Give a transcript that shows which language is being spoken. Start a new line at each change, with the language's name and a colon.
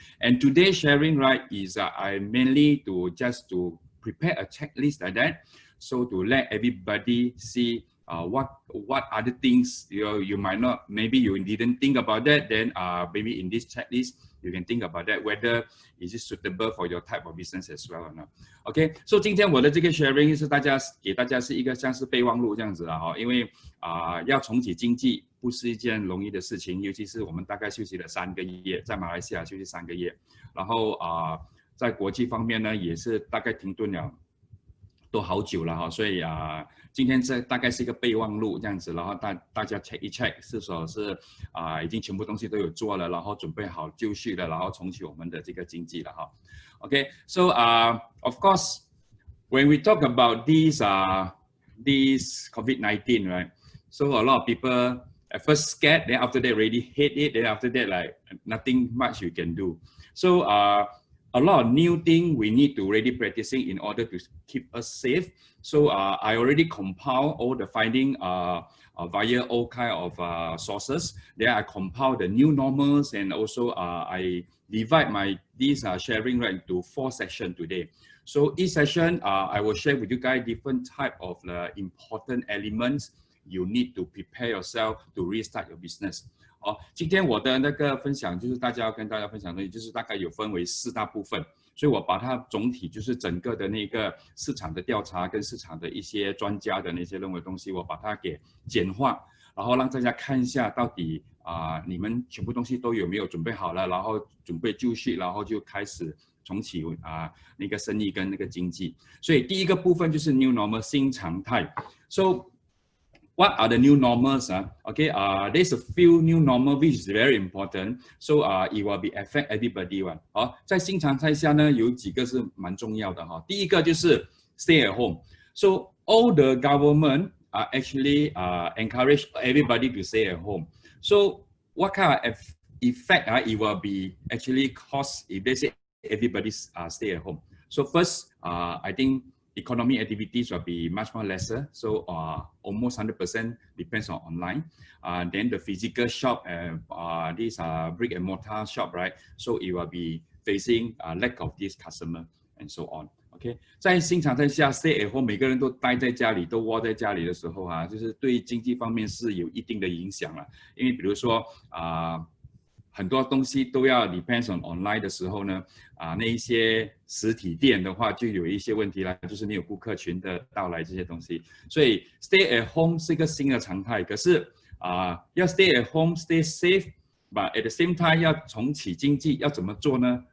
English: And today's sharing, right, is I mainly to prepare a checklist like that, so to let everybody see what other things you might not, maybe you didn't think about that, then maybe in this checklist you can think about that, whether is it suitable for your type of business as well or not.
Chinese: OK， 所以今天我的这个 sharing 是给大家是一个像是备忘录这样子啊，因为要重启经济不是一件容易的事情，尤其是我们大概休息了3个月，在马来西亚休息3个月，然后在国际方面呢也是大概停顿了都好久了哈，所以今天这大概是一个备忘录这样子，然后大家 check 一 check 是否是已经全部东西都有做了，然后准备好就绪了，然后重启我们的这个经济了哈。
English: Okay, so of course, when we talk about these COVID-19, right? So a lot of people at first scared, then after that already hate it, then after that like nothing much you can do. So a lot of new things we need to already practicing in order to keep us safe. So I already compile all the finding via all kind of sources. Then I compile the new normals, and also I divide this sharing right into 4 sessions today. So each session I will share with you guys different type of important elements you need to prepare yourself to restart your business.
Chinese: 今天我的那个分享就是要跟大家分享的东西，就是大概有分为4大部分，所以我把它总体就是整个的那个市场的调查跟市场的一些专家的那些认为的东西，我把它给简化，然后让大家看一下到底你们全部东西都有没有准备好了，然后准备就绪，然后就开始重启那个生意跟那个经济。所以第一个部分就是 New Normal 新常态。
English: So what are the new normals? Okay, there's a few new normal which is very important. So it will be affect everybody one.
Chinese: 在新常态下呢，有几个是蛮重要的哈。第一个就是
English: stay at home. So all the government are actually encourage everybody to stay at home. So what kind of effect it will be actually cause if they say everybody stay at home? So first, I think economy activities will be much more lesser, so almost 100% depends on online. Then the physical shop, these brick and mortar shop, right? So it will be facing lack of this customer and so on.
Chinese: OK， 在新常态下 ，
English: stay at home，
Chinese: 每个人都待在家里，都窝在家里的时候就是对经济方面是有一定的影响了。因为比如说很多东西都要
English: depends on online
Chinese: 的时候呢，那一些实体店的话就有一些问题啦，就是没有顾客群的到来这些东西，所以
English: stay at home
Chinese: 是一个新的常态。可是要
English: stay at home stay safe，but at the same time
Chinese: 要重启经济要怎么做呢？